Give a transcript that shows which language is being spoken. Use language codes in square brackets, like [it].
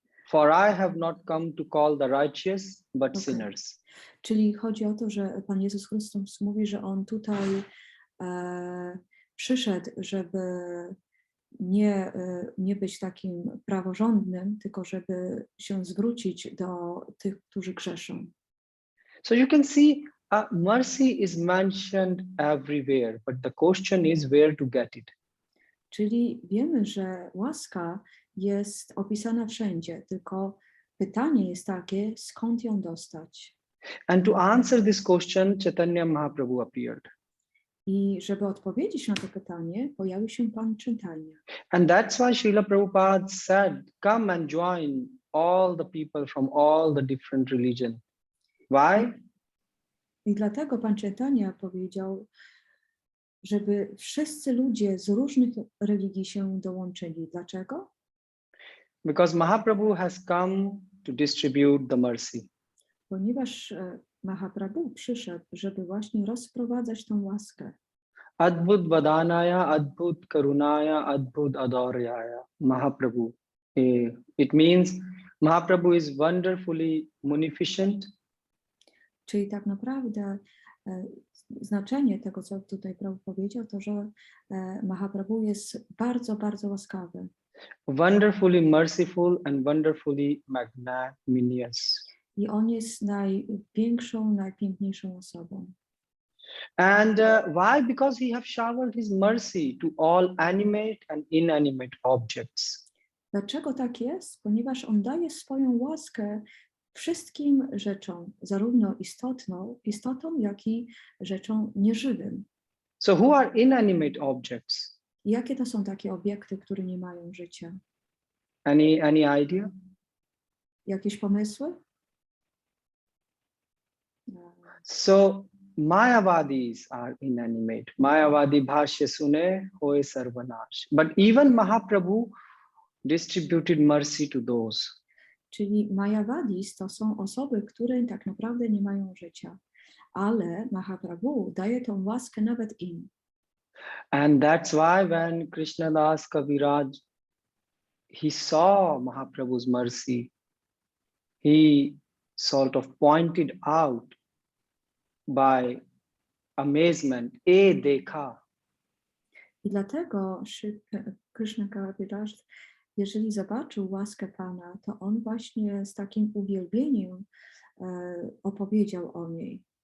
[en] For I have not come to call the righteous, but sinners. [pl] Czyli chodzi o to, że Pan Jezus Chrystus mówi, że On tutaj przyszedł, żeby nie być takim praworządnym, tylko żeby się zwrócić do tych, którzy grzeszą. [en] So you can see mercy is mentioned everywhere, but the question is where to get it. [pl] Czyli wiemy, że łaska jest opisana wszędzie, tylko pytanie jest takie, skąd ją dostać? [en] And to answer this question, Chaitanya Mahaprabhu appeared. [pl] I żeby odpowiedzieć na to pytanie, pojawił się Pan Chaitanya. [en] And that's why Srila Prabhupada said, come and join all the people from all the different religions. Why? [pl] I dlatego Pan Chaitanya powiedział, żeby wszyscy ludzie z różnych religii się dołączyli. Dlaczego? [en] Because Mahaprabhu has come to distribute the mercy. [pl] Ponieważ Mahaprabhu przyszedł, żeby właśnie rozprowadzać tą łaskę. [sa] Adbhut Vadanaya, Adbhut Karunaya, Adbhut Adoryaya, Mahaprabhu. [en] It means Mahaprabhu is wonderfully munificent. [pl] Czyli tak naprawdę znaczenie tego, co tutaj Prabhu powiedział, to, że Mahaprabhu jest bardzo, bardzo łaskawy. [en] Wonderfully merciful and wonderfully magnanimous. [pl] I on jest największą, najpiękniejszą osobą. [en] And why? Because he has showered his mercy to all animate and inanimate objects. [pl] Dlaczego tak jest? Ponieważ on daje swoją łaskę wszystkim rzeczom, zarówno istotom, jak i rzeczom nieżywym. [en] So who are inanimate objects? [pl] I jakie to są takie obiekty, które nie mają życia? [en] Any idea? [pl] Jakieś pomysły? [en] So Mayavadis are inanimate. [bn] Mayavadi bhashya sune hoye sarvanash. [en] But even Mahaprabhu distributed mercy to those. [pl] Czyli Mayavadis to są osoby, które tak naprawdę nie mają życia. Ale Mahaprabhu daje tą łaskę nawet im. And that's why when Krishnadas Kaviraj, he saw Mahaprabhu's mercy, he sort of pointed out by amazement, dekha. I dlatego Krishna Kaviraj, jeżeli zobaczył łaskę Pana, to on właśnie z takim uwielbieniem opowiedział o niej.